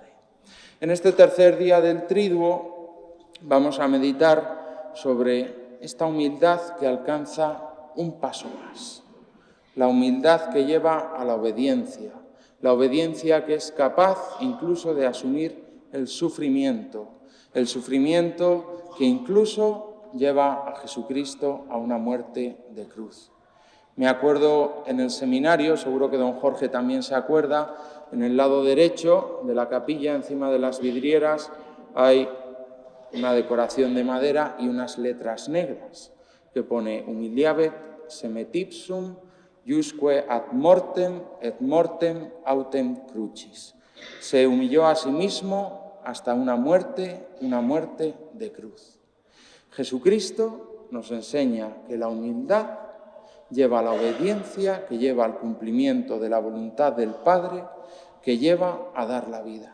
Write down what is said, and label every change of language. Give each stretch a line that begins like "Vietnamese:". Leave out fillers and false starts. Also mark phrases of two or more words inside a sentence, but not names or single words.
Spanish: En este tercer día del Triduo vamos a meditar sobre esta humildad que alcanza un paso más, la humildad que lleva a la obediencia que es capaz incluso de asumir el sufrimiento que incluso lleva a Jesucristo a una muerte de cruz. Me acuerdo en el seminario, seguro que don Jorge también se acuerda, en el lado derecho de la capilla, encima de las vidrieras, hay una decoración de madera y unas letras negras que pone
Latin: humiliabet semet ipsum iusque ad mortem et mortem autem crucis.
Spanish: Se humilló a sí mismo hasta una muerte de cruz. Jesucristo nos enseña que la humildad lleva a la obediencia, que lleva al cumplimiento de la voluntad del Padre, que lleva a dar la vida.